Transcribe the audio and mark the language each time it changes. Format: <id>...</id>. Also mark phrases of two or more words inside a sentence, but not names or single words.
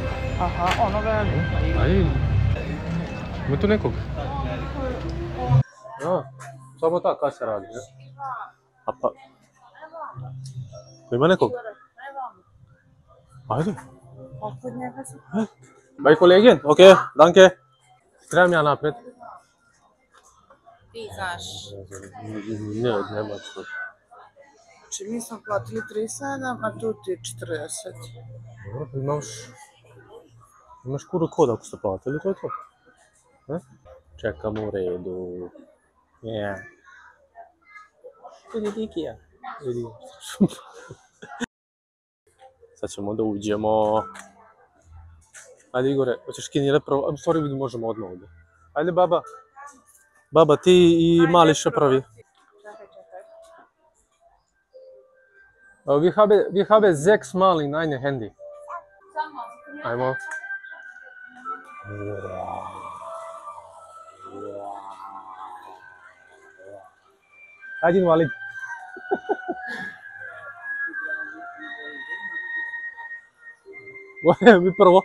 <bs>Aha, ono veliko. Ajde. Ima tu nekog? Ja, samo ta kasa radi, ne? A pa... Ima nekog? Ajde. Kod njega se...</bs> <de>Bei Kollegin? Ok, danke.</de> <bs>Trebam ja naprijed. Ti znaš. Ne, nema što. Znači mi smo platili 37, a tu ti je 40. Dobro, imaš QR kod ako ste platili, to je to. Čekamo u redu. Yeah. Vidi Dikija. Vidi. Sad ćemo da uđemo. Ajde Igore, hoćeš skenirati prvo? U stvari vidi možemo odmah ovdje. Ajde baba. Baba ti i Mališa prvi.</bs> <de>Vi habe 6 Mal in eine Handy.</de> <bs>Ajmo. Ajde invalid. Mi prvo.</bs>